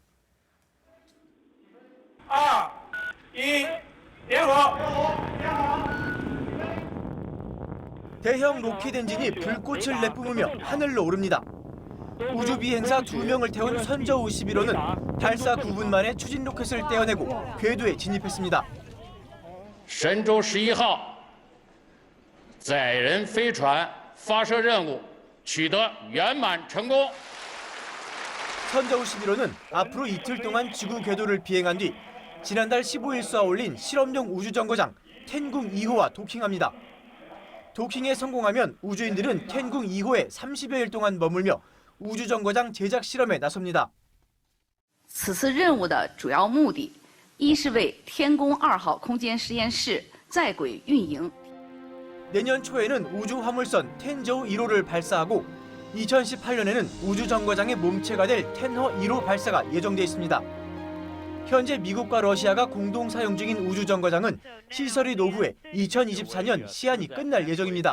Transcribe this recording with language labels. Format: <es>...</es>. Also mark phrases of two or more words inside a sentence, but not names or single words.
<ko>2, 1, 대화! 대형 로켓 엔진이 불꽃을 내뿜으며 하늘로 오릅니다. 우주 비행사 2명을 태운 선저 51호는 발사 9분 만에 추진 로켓을 떼어내고 궤도에 진입했습니다.</ko> <zh>神舟11号载人飞船发射任务取得圆满成功。</zh> <ko>선저 51호는 앞으로 이틀 동안 지구 궤도를 비행한 뒤 지난달 15일 쏘아 올린 실험용 우주정거장 텐궁 2호와 도킹합니다. 도킹에 성공하면 우주인들은 텐궁 2호에 30여일 동안 머물며 우주정거장 제작 실험에 나섭니다.</ko> <zh>此次任务的主要目的，一是为天宫2号空间实验室在轨运营。</zh> <ko>내년 초에는 우주 화물선 텐저우 1호를 발사하고 2018년에는 우주정거장의 몸체가 될 텐허 1호 발사가 예정돼 있습니다. 현재 미국과 러시아가 공동 사용 중인 우주정거장은 시설이 노후해 2024년 시한이 끝날 예정입니다.</ko>